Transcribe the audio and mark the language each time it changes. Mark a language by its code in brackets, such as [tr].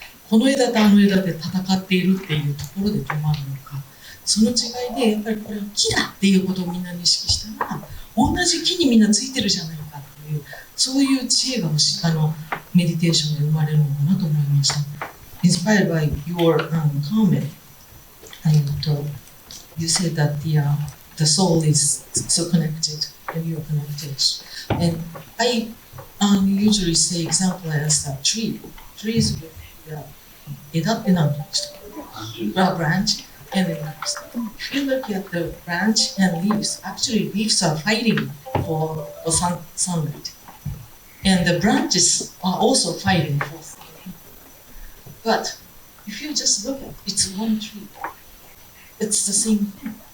[ja] この枝とあの枝で戦っているっていうところで止まるのか、その違いでやっぱりこれは木だっていうことをみんな認識したら、同じ木にみんなついてるじゃないかっていう、そういう知恵がメディテーションで生まれるのかなと思いました。 [en] Inspired by your comment, you said that the soul is so connected and you are connected. And I usually say example as a tree. Trees with [ja] 枝って何て言うんでしたっけ？ [en] branch and the leaves. If you look at the branch and leaves, actually leaves are fighting for sunlight. And the branches are also fighting for sunlight. But if you just look at it, it's one tree. It's the same thing.